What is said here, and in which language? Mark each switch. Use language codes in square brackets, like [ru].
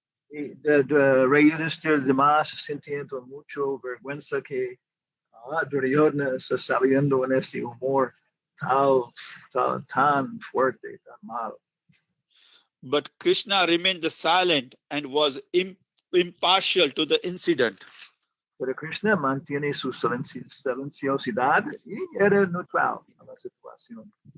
[es] Rey Yudhishthira demás sintiendo mucho vergüenza que Duryodhana está saliendo en este humor tan fuerte, tan mal. [en] But Krishna remained silent and was impartial to the incident. [es] Pero Krishna mantiene su silenciosidad y era neutral a la situación.